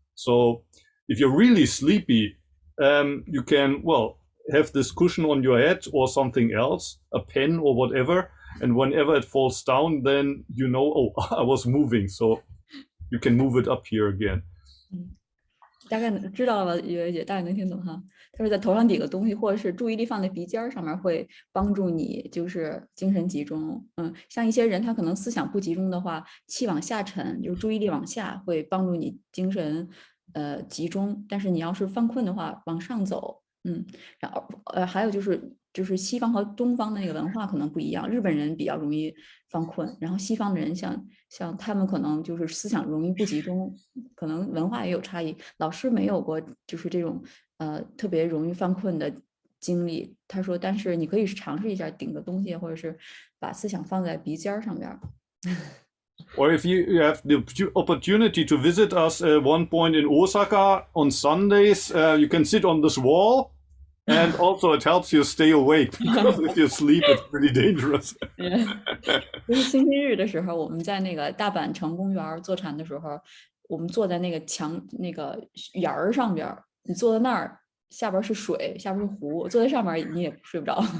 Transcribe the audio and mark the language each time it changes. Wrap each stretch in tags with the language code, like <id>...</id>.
<en>So if you're really sleepy, you can, well, have this cushion on your head or something else, a pen or whatever, and whenever it falls down, then you know, oh, I was moving, so you can move it up here again.</en> <zh>大概知道了吧，月月姐，大概能听懂哈。他说在头上顶个东西，或者是注意力放在鼻尖上面，会帮助你就是精神集中。像一些人他可能思想不集中的话，气往下沉，就是注意力往下，会帮助你精神集中。但是你要是犯困的话，往上走。然后还有就是西方和东方的那个文化可能不一样，日本人比较容易犯困，然后西方的人像他们可能就是思想容易不集中，可能文化也有差异。老师没有过就是这种特别容易犯困的经历，他说，但是你可以尝试一下顶个东西，或者是把思想放在鼻尖上边。</zh> <en>Or if you have the opportunity to visit us at one point in Osaka on Sundays, you can sit on this wall, and also it helps you stay awake, because if you sleep, it's pretty dangerous.</en> <zh>就是星期日的时候，我们在那个大阪城公园坐禅的时候，我们坐在那个墙那个沿儿上边，你坐在那儿，下边是水，下边是湖，坐在上面你也睡不着。</zh>